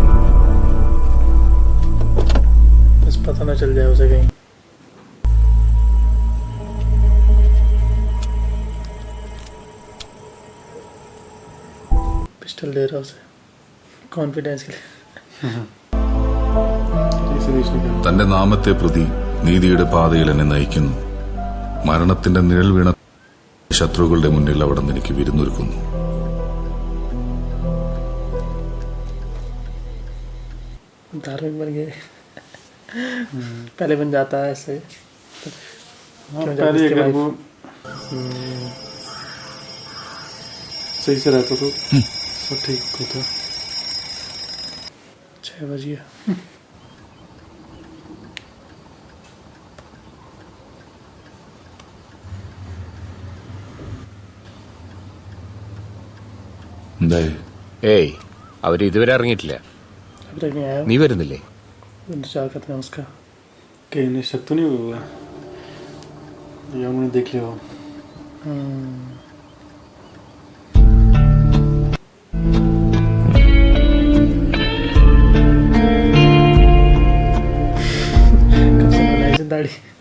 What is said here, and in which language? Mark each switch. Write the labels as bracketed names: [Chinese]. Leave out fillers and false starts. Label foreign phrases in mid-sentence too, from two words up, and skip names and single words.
[Hindi] बस पता ना चल जाए उसे कहीं. पिस्टल दे रहा उसे कॉन्फिडेंस के लिए. इसे देखने का [Malayalam] തന്റെ നാമത്തെ പ്രതി നീതിയുടെ പാതയിൽ എന്നെ നയിക്കുന്നു. മരണത്തിന്റെ നിഴൽ വീണ ശത്രുക്കളുടെ മുന്നിൽ അവിടെ നിന്ന് എനിക്ക് വിരുന്നൊരുക്കുന്നു. [Hindi] धार्मिक बन गए. पहले बन जाता है ऐसे. हाँ, क्यों पहले जब अगर उसके वो सही से रहता तो सब ठीक होता. 6 बजे. [Malayalam] എന്തായി? ഏയ് അവര് ഇതുവരെ ഇറങ്ങിയിട്ടില്ല. [Hindi] अब तक नहीं आया. [Malayalam] നീ വരുന്നില്ലേ? [Hindi] इंतजार करते हैं उसका. कहीं इन्हें शक तो नहीं हुआ या उन्होंने देख लिया हो. कब से बनाई थी दाढ़ी.